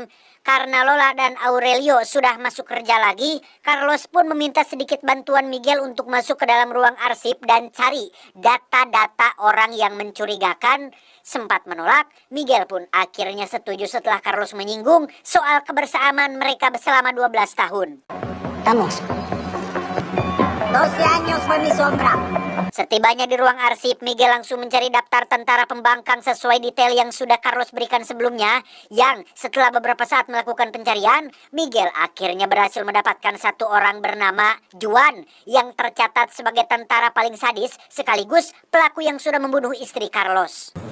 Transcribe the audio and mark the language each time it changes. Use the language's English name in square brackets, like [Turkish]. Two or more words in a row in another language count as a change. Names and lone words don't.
[Indonesian] Karena Lola dan Aurelio sudah masuk kerja lagi, Carlos pun meminta sedikit bantuan Miguel untuk masuk ke dalam ruang arsip dan cari data-data orang yang mencurigakan. Sempat menolak, Miguel pun akhirnya setuju setelah Carlos menyinggung soal kebersamaan mereka selama 12 tahun. [Spanish] Estamos. 12 años fue mi sombra. [Indonesian] Setibanya di ruang arsip, Miguel langsung mencari daftar tentara pembangkang sesuai detail yang sudah Carlos berikan sebelumnya. Yang setelah beberapa saat melakukan pencarian, Miguel akhirnya berhasil mendapatkan satu orang bernama Juan yang tercatat sebagai tentara paling sadis sekaligus pelaku yang sudah membunuh istri Carlos.